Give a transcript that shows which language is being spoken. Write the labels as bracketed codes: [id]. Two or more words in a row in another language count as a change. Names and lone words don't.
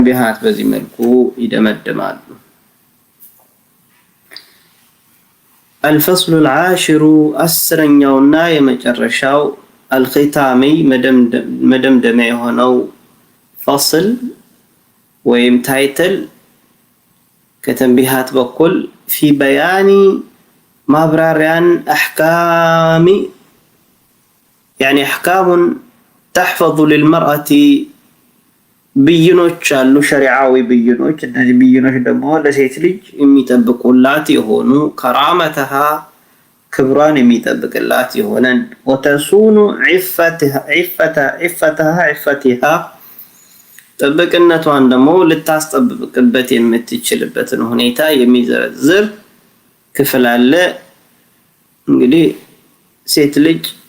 [am] ቢሃት በዚህ መልኩ ይደመድማሉ። [ar] الفصل العاشر [am] አስረኛውና የመጨረሻው الختامي መደምደሚያ የሆነው فصل ወይም ታይትል ከተንቢሃት በኩል [ar] في بيان [am] ማብራሪያን [ar] احكام يعني احكام تحفظ للمرأة [am] ብይኖች አሉ ሸሪዓዊ ብይኖች። እነዚህ ብይኖች ደግሞ ለሴት ልጅ የሚጠብቁላት የሆኑ ከራመተሃ ክብሯን የሚጠብቅላት የሆነ [ar] وتصون عفتها [am] ጥብቅነቷን ደግሞ ልታስጠብቅበት የምትችልበትን ሁኔታ የሚዘረዝር ክፍል አለ። እንግዲህ ሴት ልጅ